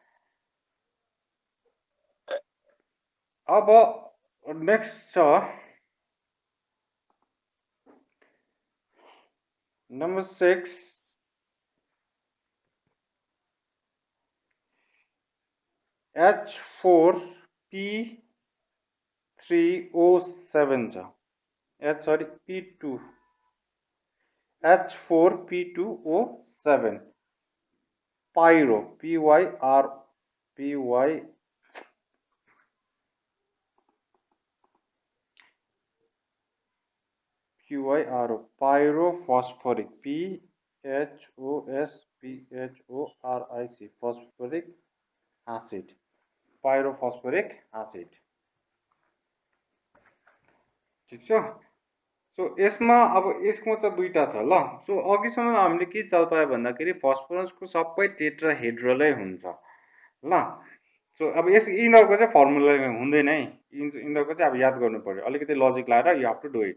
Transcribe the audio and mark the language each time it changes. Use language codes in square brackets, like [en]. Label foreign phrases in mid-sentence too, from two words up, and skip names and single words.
[ne] अब नेक्स्ट छ नंबर 6, H4P3O7 छ, P2 [en] H4P2O7 pyro PYRO pyrophosphoric PHOSPHORIC phosphoric acid, pyrophosphoric acid। [ne] ठीक छ। सो यसमा अब यसको चाहिँ दुईटा छ ल। सो अघिसम्म हामीले के चाल पायो भन्दाखेरि फस्फरसको सबै टेट्राहेड्रलै हुन्छ ल। सो अब यिनीहरूको चाहिँ फर्मुला हुँदैन है, यिनीहरूको चाहिँ अब याद गर्नु पर्यो, अलिकति लजिक लाएर [en] you have to do it.